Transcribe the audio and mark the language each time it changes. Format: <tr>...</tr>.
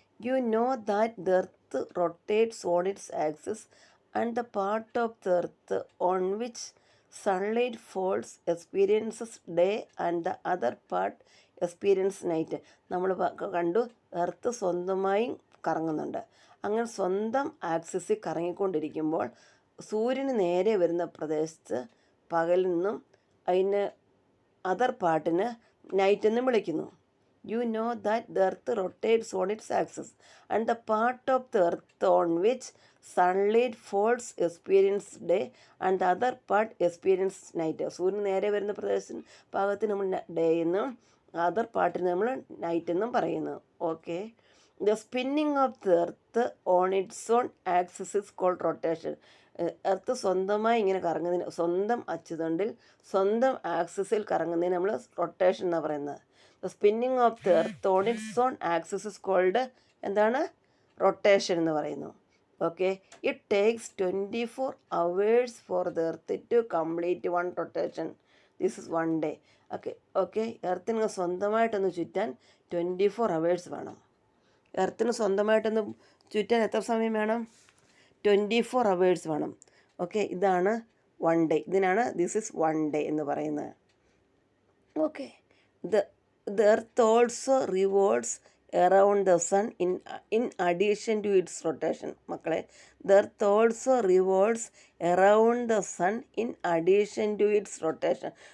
<en>You know that the earth rotates on its axis and the part of the earth on which sunlight falls experiences day and the other part experience night.</en> <ml>നമ്മൾ കണ്ടു, earth സ്വന്തമായി കറങ്ങുന്നുണ്ട്. അങ്ങനെ സ്വന്തം ആക്സിസിൽ കറങ്ങിക്കൊണ്ടിരിക്കുമ്പോൾ സൂര്യന് നേരെ വരുന്ന പ്രദേശത്ത് പകലെന്നും അതിന് അതർ പാർട്ടിന് നൈറ്റ് എന്നും വിളിക്കുന്നു.</ml> <en>You know that the earth rotates on its axis and the part of the earth on which sunlight falls experience day and the other part experience night.</en> <ml>സൂര്യൻ നേരെ വരുന്ന ഭാഗത്തിന് നമ്മൾ ഡേ എന്നും അതർ പാർട്ടിന് നമ്മൾ night എന്നും പറയുന്നു.</ml> <en>Okay, the spinning of the earth on its own axis is called rotation.</en> <ml>Earth സ്വന്തമായി ഇങ്ങനെ കറങ്ങുന്നതിന്, സ്വന്തം അച്ചുതണ്ടിൽ സ്വന്തം ആക്സിസിൽ കറങ്ങുന്നതിന് നമ്മൾ റൊട്ടേഷൻ എന്നാണ് പറയുന്നത്.</ml> <en>the spinning of the earth on its own axis is called</en> <ml>എന്താണ്? റൊട്ടേഷൻ എന്ന് പറയുന്നു.</ml> <en>Okay, it takes 24 hours for the earth to complete one rotation. This is 1 day.</en> <ml>Okay, എർത്തിന് സ്വന്തമായിട്ടൊന്ന് ചുറ്റാൻ 24 hours വേണം. എർത്തിന് സ്വന്തമായിട്ടൊന്ന് ചുറ്റാൻ എത്ര സമയം വേണം? 24 hours വേണം. ഓക്കെ, ഇതാണ് 1 day. ഇതിനാണ്</ml> <en>this is 1 day</en> <ml>എന്ന് പറയുന്നത്.</ml> <en>Okay, the earth also revolves around the sun in addition to its rotation.</en> <ml>മക്കളെ,</ml> <en>the earth also revolves around the sun in addition to its rotation.</en>